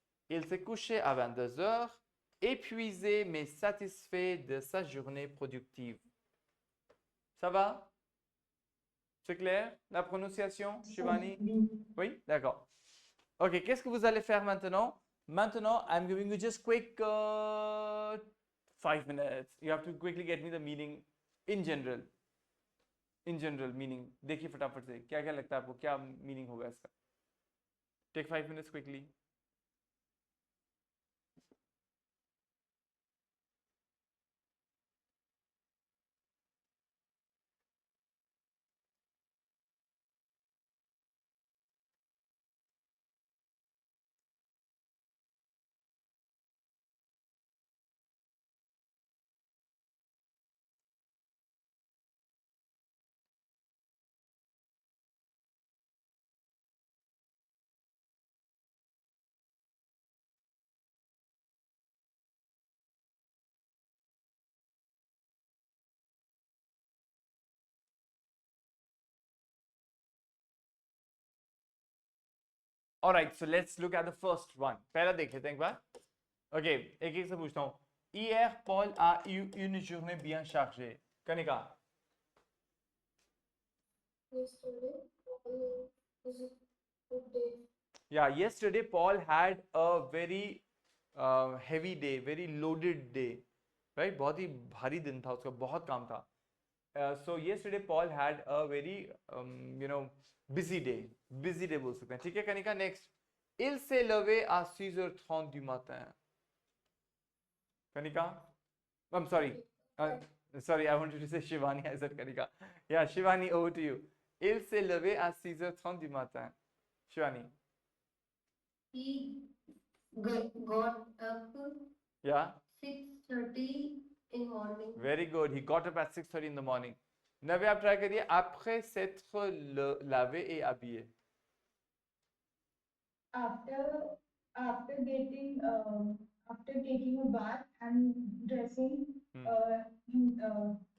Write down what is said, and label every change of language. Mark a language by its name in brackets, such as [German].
[French] Il s'est couché à 22 heures, épuisé mais satisfait de sa journée productive. Ça va? C'est clair? La prononciation, Shivani? Oui, d'accord. Ok, qu'est-ce que vous allez faire maintenant? [English] Maintenant, I'm giving you just quick 5 minutes. You have to quickly get me the meaning in general. In general meaning. [Hindi] देखिए फटाफट से क्या क्या लगता है आपको क्या meaning होगा इसका. [English] Take 5 minutes quickly. All right, so let's look at the first one. [Hindi] पहला देख लेते हैं एक बार. Okay, एक एक से पूछता हूँ. [French] Hier, Paul a eu une journée bien chargée. [English] Kanika. Yesterday, was a good day. Yeah, yesterday Paul had a very heavy day, very loaded day. Right? [Hindi] बहुत ही भारी दिन था उसका, बहुत काम था. [English] So yesterday Paul had a very busy day. Busy day [Hindi] बोल सकते हैं. ठीक है Kanika. [French] Next. Il s'est levé à 6h30 du matin. Kanika? [English] I'm sorry. Sorry, I wanted to say Shivani. I said Kanika. Yeah, Shivani, over to you. [French] Il s'est levé à 6h30 du matin. Shivani. [English] He got up Yeah. 6:30 in morning. Very good. He got up at 6:30 in the morning. [French] Navya, [Hindi] आप try करिए. [French] Après s'être lavé et habillé. [English] After getting after taking a bath and dressing himself,